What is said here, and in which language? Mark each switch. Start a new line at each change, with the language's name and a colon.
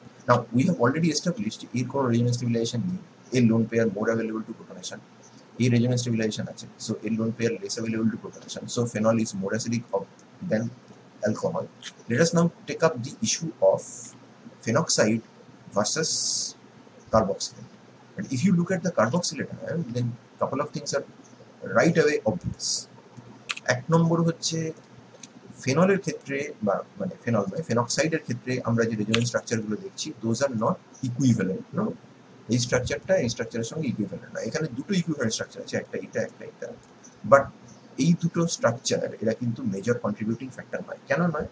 English: now we have already established
Bangla: এর কোনো resonance stabilisation নেই, এর lone pair more available to প্রোটনেশন, এর রেজোনেন্স স্টেবিলাইজেশন আছে, সো এর lone pair less available to প্রোটনেশন,
English: So phenol is more acidic than alcohol. Let us now take up the issue of phenoxide versus carboxylate. And if you look at the carboxylate ion, then couple of things are right away obvious.
Bangla: এক নম্বর হচ্ছে ফেনলের ক্ষেত্রে বা মানে phenol নয় ফেনক্সাইডের ক্ষেত্রে আমরা যে resonance স্ট্রাকচারগুলো দেখছি those are not equivalent, no, এই স্ট্রাকচারটা এই স্ট্রাকচারের সঙ্গে ইকুইভ্যালেন্ট না, এখানে দুটো ইকুইভ্যালেন্ট স্ট্রাকচার আছে, একটা এটা একটা এটা, বাট এই দুটো স্ট্রাকচার এরা কিন্তু মেজর কন্ট্রিবিউটিং ফ্যাক্টর নয়। কেন নয়?